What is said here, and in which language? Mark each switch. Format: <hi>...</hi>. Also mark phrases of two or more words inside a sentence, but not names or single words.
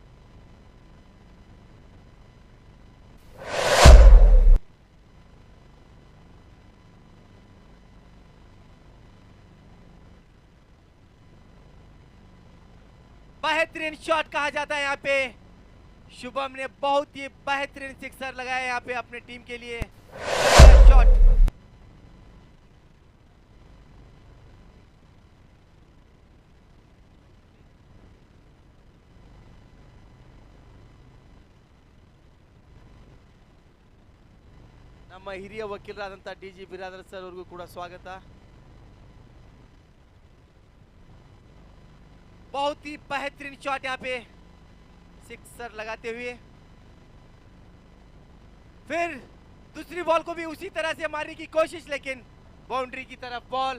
<hi>बेहतरीन शॉट कहा जाता है यहाँ पे। शुभम ने बहुत ही बेहतरीन सिक्सर लगाया यहाँ पे अपने टीम के लिए।</hi> <kn>शॉट ನಮ್ಮ ಹಿರಿಯ ವಕೀಲರಾದಂತ ಡಿಜಿ ಬಿರಾದರ್ ಸರ್ ಅವರಿಗೂ ಕೂಡ ಸ್ವಾಗತ।</kn> <hi>बहुत ही बेहतरीन शॉट यहाँ पे सिक्सर लगाते हुए। फिर दूसरी बॉल को भी उसी तरह से मारने की कोशिश, लेकिन बाउंड्री की तरफ बॉल।</hi>